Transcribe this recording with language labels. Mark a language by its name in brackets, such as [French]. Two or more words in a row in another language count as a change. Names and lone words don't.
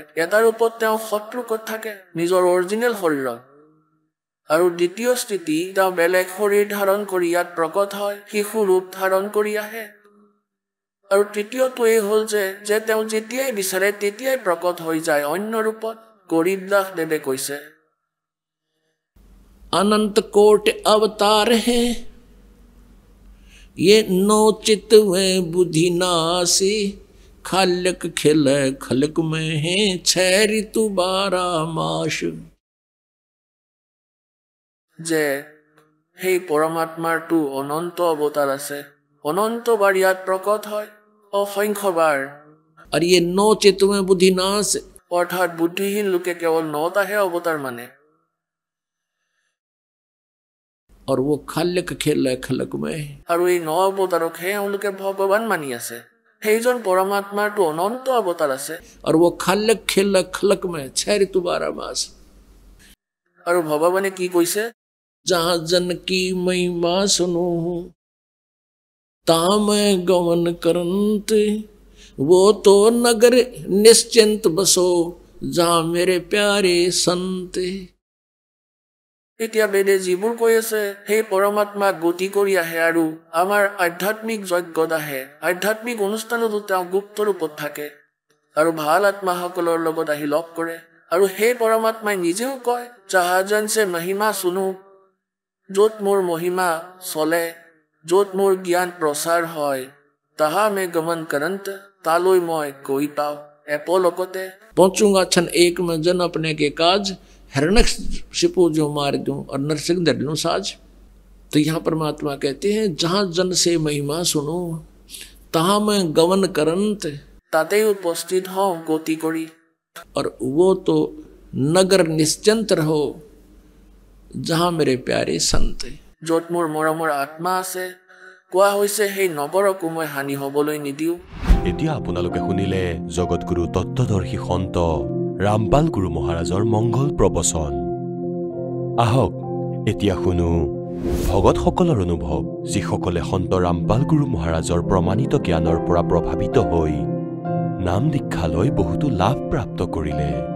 [Assamese] এটা ৰূপত তেওঁ শত্ৰুকত থাকে নিজৰ অৰিজিনেল শৰীৰত, আৰু দ্বিতীয় স্থিতি তেওঁ বেলেগ শৰীৰ ধাৰণ কৰি ইয়াত প্ৰকট হয়, শিশু ৰূপ ধাৰণ কৰি আহে। আৰু তৃতীয়টো এই হ'ল যে তেওঁ যেতিয়াই বিচাৰে তেতিয়াই প্ৰকট হৈ যায় অন্য ৰূপত। গৰীবদাস দেৱে কৈছে, [Hindi] अनंत कोट अवतार है ये नौ चित में बुद्धि नासी, खालक खिल खलक में है 6 ऋतु 12 मास। [Assamese] যে সেই পৰমাত্মাৰটো অনন্ত অৱতাৰ আছে, অনন্তবাৰ ইয়াত প্ৰকট হয়, অসংখ্যবাৰ। [Hindi] और ये 9 चित में बुद्धि नाश, [Assamese] অৰ্থাৎ বুদ্ধিহীন লোকে কেৱল 9টাহে অৱতাৰ মানে। [Hindi] और वो खालक खेल खलक में, [Assamese] আৰু এই 9 অৱতাৰকহে এওঁলোকে ভগৱান মানি আছে। সেইজন পৰমাত্মাৰটো অনন্ত অৱতাৰ আছে। [Hindi] और वो खालक खेल खलक में 6 ऋतु 12 मास। [Assamese] আৰু ভগৱানে কি কৈছে, [Hindi] जहाँ जन की महिमा सुनो ता मैं गमन करंत, वो तो नगर निश्चिंत बसो जहाँ मेरे प्यारे संत। [Assamese] এতিয়া বেদে যিবোৰ কৈ আছে সেই পৰমাত্মাক গতি কৰি আহে আৰু আমাৰ আধ্যাত্মিক যজ্ঞত আহে, আধ্যাত্মিক অনুষ্ঠানতো তেওঁ গুপ্ত ৰূপত থাকে। আৰু ভাল আত্মাসকলৰ লগত আহি লগ কৰে আৰু সেই পৰমাত্মাই নিজেও কয় [Hindi] जहाँ जनसे महिमा सुनो [Assamese] য'ত মোৰ মহিমা চলে য'ত মোৰ জ্ঞান প্ৰচাৰ হয় [Hindi] तहाँ मैं गमन करंत [Assamese] তালৈ মই গৈ পাওঁ এপলকতে [Hindi] पहुंचूंगा क्षण एक में जन अपने के काज हिरण्यक शिपो जो मार दूं और नरसिंह धर लूं साज। तो यहाँ परमात्मा कहते हैं जहाँ जन से महिमा सुनो तहाँ मैं गवन करंत ताते उपस्थित हूँ गति करी और वो तो नगर निश्चिंत रहो जहाँ मेरे प्यारे संत [Assamese] য'ত মোৰ মৰমৰ আত্মা আছে কোৱা হৈছে সেই নগৰকো মই হানি হ'বলৈ নিদিওঁ। এতিয়া আপোনালোকে শুনিলে জগতগুৰু তত্ত্বদৰ্শী সন্ত ৰামপাল গুৰু মহাৰাজৰ মংগল প্ৰবচন। আহক এতিয়া শুনো ভগতসকলৰ অনুভৱ যিসকলে সন্ত ৰামপাল গুৰু মহাৰাজৰ প্ৰমাণিত জ্ঞানৰ পৰা প্ৰভাৱিত হৈ নাম দীক্ষা লৈ বহুতো লাভ প্ৰাপ্ত কৰিলে।